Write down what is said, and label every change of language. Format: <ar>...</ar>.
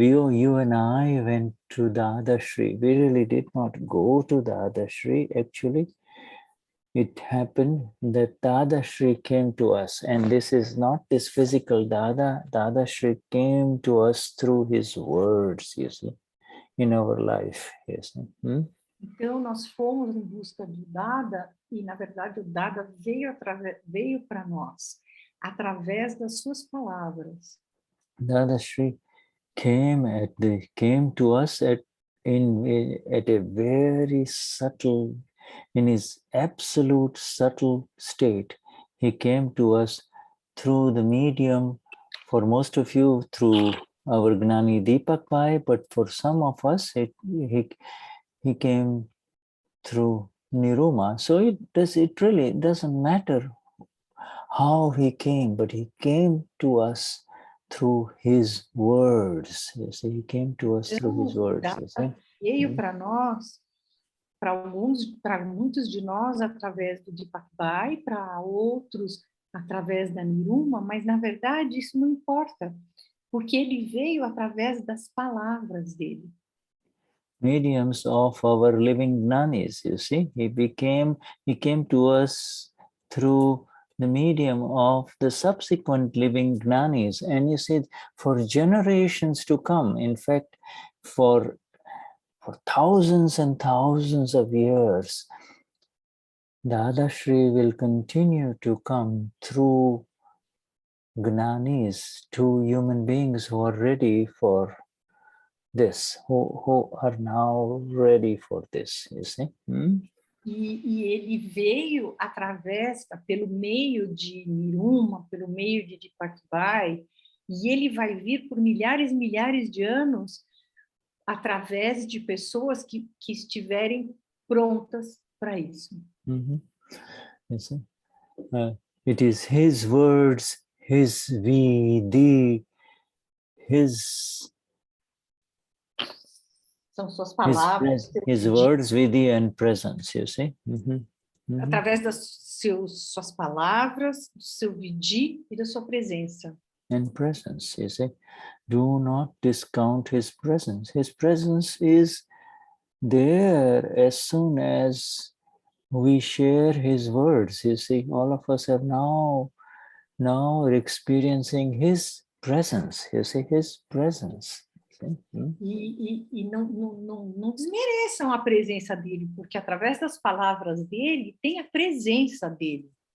<en>you and I went to Dadashri. We really did not go to Dadashri. Actually, it happened that Dadashri came to us, and this is not this physical Dadashri came to us through his words, you see, in our life. Yes.</en> <pt>Então, nós fomos em busca do Dada, e, na verdade, o Dada veio para nós, através das suas palavras.</pt> <en>Dadashri came to us at a very subtle, in his absolute subtle state. He came to us through the medium, for most of you, through our Gnani Deepak Bhai, but for some of us, he came through Niruma. So it really doesn't matter how he came, but he came to us through his words. You see, he came to us through his words. You see?</en> <pt>Veio para nós, para muitos de nós, através do Deepak Bhai, para outros, através da Niruma, mas, na verdade, isso não importa, porque ele veio através das palavras dele.</pt> <en>Mediums of our living Gnanis, you see. He came to us through the medium of the subsequent living Gnanis. And you see, for generations to come, in fact, for thousands and thousands of years, Dadashri will continue to come through Gnanis to human beings who are ready for this, who are now ready for this, you see.</en> <pt>E ele veio pelo meio de Niruma, pelo meio de Deepak Bhai, e ele vai vir por milhares e milhares de anos através de pessoas que estiverem prontas para isso.</pt> <en>You see? It is his words, his Vidi, his...</en> <pt>São suas palavras.</pt> <en>His words, Vidi, and presence, you see?</en> <pt>Através das suas palavras, do seu Vidi e da sua presença.</pt> <en>And presence, you see? Do not discount his presence. His presence is there as soon as we share his words. You see, all of us are now experiencing his presence. You see, his presence.</en> <pt>E não desmereçam a presença dele, porque através das palavras dele tem a presença dele.</pt>